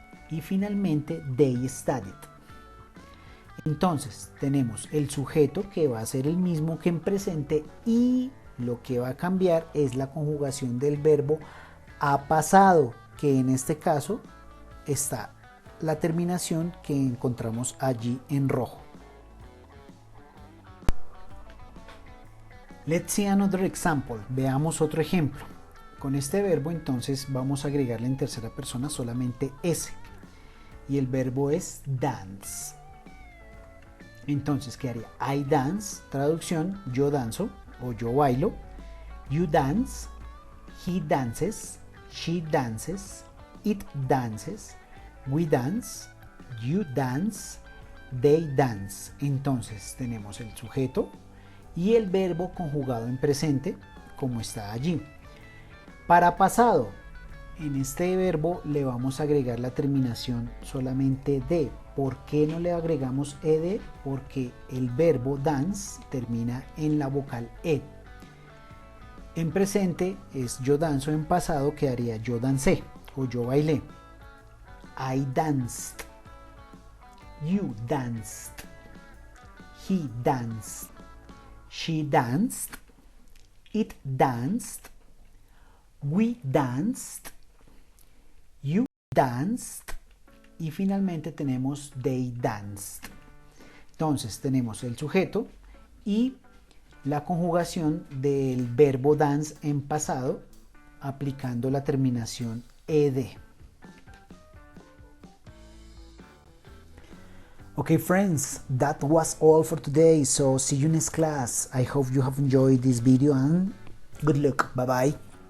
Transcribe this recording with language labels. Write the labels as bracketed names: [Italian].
[Spanish] Y finalmente [English] they studied. [Spanish] Entonces tenemos el sujeto, que va a ser el mismo que en presente, y lo que va a cambiar es la conjugación del verbo a pasado, que en este caso está la terminación que encontramos allí en rojo. [English] Let's see another example. [Spanish] Veamos otro ejemplo. con este verbo entonces vamos a agregarle en tercera persona solamente S. Y el verbo es dance. Entonces quedaría [English] I dance, [Spanish] traducción, yo danzo o yo bailo. [English] You dance, he dances, she dances, it dances, we dance, you dance, they dance. [Spanish] Entonces tenemos el sujeto y el verbo conjugado en presente como está allí. Para pasado, en este verbo le vamos a agregar la terminación solamente de. ¿Por qué no le agregamos ed? Porque el verbo dance termina en la vocal e. En presente es yo danzo, en pasado quedaría yo dancé o yo bailé. [English] I danced, you danced, he danced, she danced, it danced, we danced, you danced [Spanish] y finalmente tenemos [English] they danced. [Spanish] Entonces tenemos el sujeto y la conjugación del verbo dance en pasado aplicando la terminación ed. [English] Okay friends, that was all for today, so see you next class. I hope you have enjoyed this video and good luck. Bye bye.